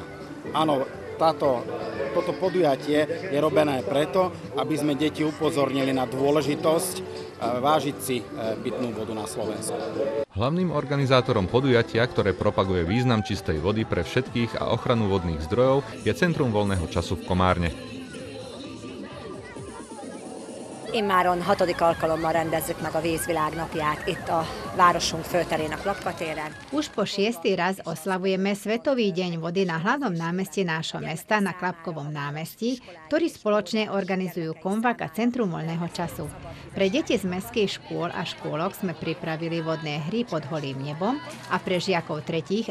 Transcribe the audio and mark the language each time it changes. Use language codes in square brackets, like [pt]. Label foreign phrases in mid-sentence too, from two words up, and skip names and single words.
[sk] Áno, toto podujatie je robené preto, aby sme deti upozornili na dôležitosť vážiť si pitnú vodu na Slovensku. Hlavným organizátorom podujatia, ktoré propaguje význam čistej vody pre všetkých a ochranu vodných zdrojov, je Centrum voľného času v Komárne. [hu] Immáron 6. alkalommal rendezzük meg a vízvilágnapját itt a városunk főterén a Klapkatéren. [sk] Už po 6. raz oslavujeme Svetový deň vody na hlavnom námestí nášho mesta na Klapkovom námestí, ktorý spoločne organizujú Komvak a Centrum voľného času. Pre deti z mestských škôl a škôlok sme pripravili vodné hry pod holým nebom a pre žiakov 3.